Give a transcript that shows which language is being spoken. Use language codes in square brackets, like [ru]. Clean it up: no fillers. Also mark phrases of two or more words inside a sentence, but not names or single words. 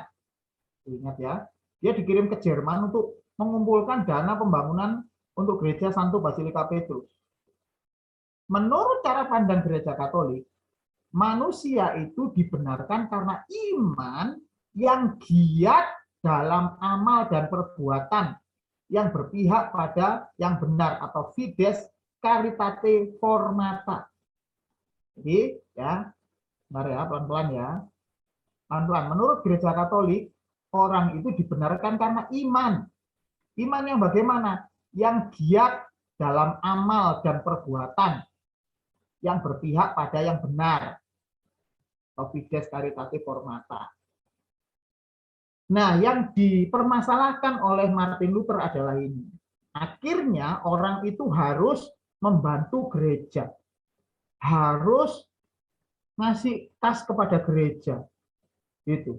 [id] Ingat ya, dia dikirim ke Jerman untuk mengumpulkan dana pembangunan untuk gereja Santo Basilika Petrus. Menurut cara pandang gereja Katolik, manusia itu dibenarkan karena iman yang giat dalam amal dan perbuatan yang berpihak pada yang benar atau [la] fides caritate formata. [id] Jadi ya, bentar ya, pelan-pelan ya. Pelan-pelan. Menurut gereja Katolik, orang itu dibenarkan karena iman. Iman yang bagaimana? Yang giat dalam amal dan perbuatan yang berpihak pada yang benar. [la] Atau fides caritate formata. [id] Nah, yang dipermasalahkan oleh Martin Luther adalah ini. Akhirnya orang itu harus membantu gereja. Harus ngasih tas kepada gereja. Gitu.